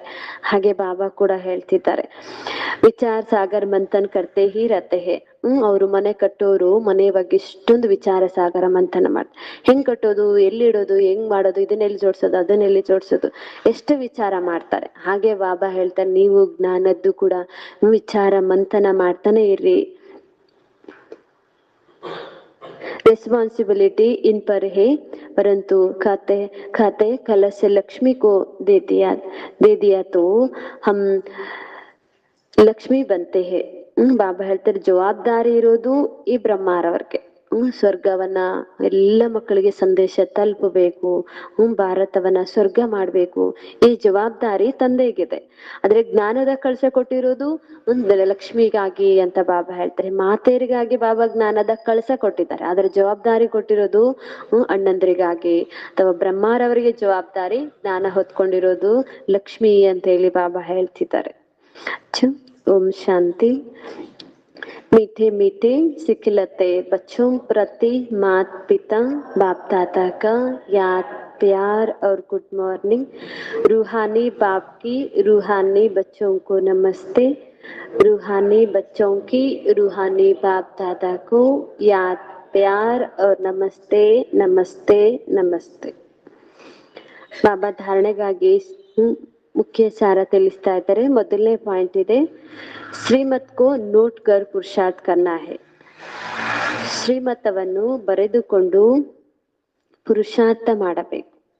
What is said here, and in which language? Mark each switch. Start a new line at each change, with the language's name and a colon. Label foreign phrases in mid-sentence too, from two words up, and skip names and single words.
Kannada: ಹಾಗೆ ಬಾಬಾ ಕೂಡ ಹೇಳ್ತಿದ್ದಾರೆ
Hindi: विचार सागर मंथन करते ही रहते है.
Kannada: ಅವ್ರು ಮನೆ ಕಟ್ಟೋರು ಮನೆ ಬಗ್ಗೆ ಇಷ್ಟೊಂದು ವಿಚಾರ ಸಾಗರ ಮಂಥನ ಮಾಡ್ತಾರೆ. ಹೆಂಗ್ ಕಟ್ಟೋದು, ಎಲ್ಲಿಡೋದು, ಹೆಂಗ್ ಮಾಡೋದು, ಇದನ್ನೆಲ್ಲಿ ಜೋಡ್ಸೋದು, ಅದನ್ನೆಲ್ಲಿ ಜೋಡ್ಸೋದು, ಎಷ್ಟು ವಿಚಾರ ಮಾಡ್ತಾರೆ. ಹಾಗೆ ಬಾಬಾ ಹೇಳ್ತಾರೆ ನೀವು ಜ್ಞಾನದ್ದು ಕೂಡ ವಿಚಾರ ಮಂಥನ ಮಾಡ್ತಾನೆ ಇರ್ರಿ.
Hindi: रिस्पॉन्सिबिलिटी इन पर है, परंतु खाते खाते कलश से लक्ष्मी को दे दिया तो हम लक्ष्मी बनते हैं.
Kannada: ಬಾಬಾ ಹೇಳ್ತಾರೆ ಜವಾಬ್ದಾರಿ ಇರೋದು ಈ ಬ್ರಹ್ಮಾರವರ್ಗೆ. ಸ್ವರ್ಗವನ್ನ ಎಲ್ಲ ಮಕ್ಕಳಿಗೆ ಸಂದೇಶ ತಲುಪಬೇಕು, ಭಾರತವನ್ನ ಸ್ವರ್ಗ ಮಾಡ್ಬೇಕು, ಈ ಜವಾಬ್ದಾರಿ ತಂದೆಗಿದೆ. ಆದ್ರೆ ಜ್ಞಾನದ ಕಳಶ ಕೊಟ್ಟಿರೋದು ಲಕ್ಷ್ಮಿಗಾಗಿ ಅಂತ ಬಾಬಾ ಹೇಳ್ತಾರೆ. ಮಾತೆಯರಿಗಾಗಿ ಬಾಬಾ ಜ್ಞಾನದ ಕಳಶ ಕೊಟ್ಟಿದ್ದಾರೆ, ಆದ್ರೆ ಜವಾಬ್ದಾರಿ ಕೊಟ್ಟಿರೋದು ಅಣ್ಣಂದ್ರಿಗಾಗಿ ಅಥವಾ ಬ್ರಹ್ಮಾರವರಿಗೆ ಜವಾಬ್ದಾರಿ ಜ್ಞಾನ ಹೊತ್ಕೊಂಡಿರೋದು ಲಕ್ಷ್ಮಿ ಅಂತ ಹೇಳಿ ಬಾಬಾ ಹೇಳ್ತಿದ್ದಾರೆ.
Hindi: ओम शांति। मीठे मीठे सिखलते बच्चों प्रति माता पिता बाप दादा का याद प्यार और
English: good morning.
Hindi: रूहानी बाप की रूहानी बच्चों को नमस्ते। रूहानी बच्चों की रूहानी बाप दादा को याद प्यार और नमस्ते नमस्ते नमस्ते।
Kannada: ಬಾಬಾ ಧಾರಣೆಗಾಗಿ ಮುಖ್ಯ ಸಾರ ತಿಳಿಸ್ತಾ ಇದ್ದಾರೆ. ಮೊದಲನೇ ಪಾಯಿಂಟ್ ಇದೆ,
Hindi: श्रीमत को नोट कर पुरुषार्थ करना है.
Kannada: ಶ್ರೀಮತವನ್ನು ಬರೆದುಕೊಂಡು ಪುರುಷಾರ್ಥ ಮಾಡಬೇಕು.